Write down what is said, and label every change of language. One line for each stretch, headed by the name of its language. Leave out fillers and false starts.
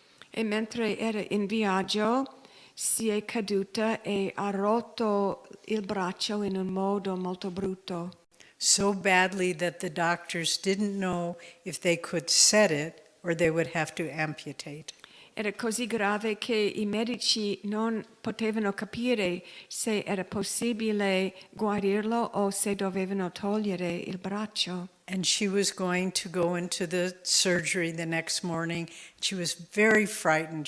Italian: E mentre era in viaggio si è caduta e ha rotto il braccio in un modo molto brutto.
English: So badly that the doctors didn't know if they could set it or they would have to amputate.
Italian: Era così grave che i medici non potevano capire se era possibile guarirlo o se dovevano togliere il braccio.
English: And she was going to go into the surgery the next morning. She was very frightened.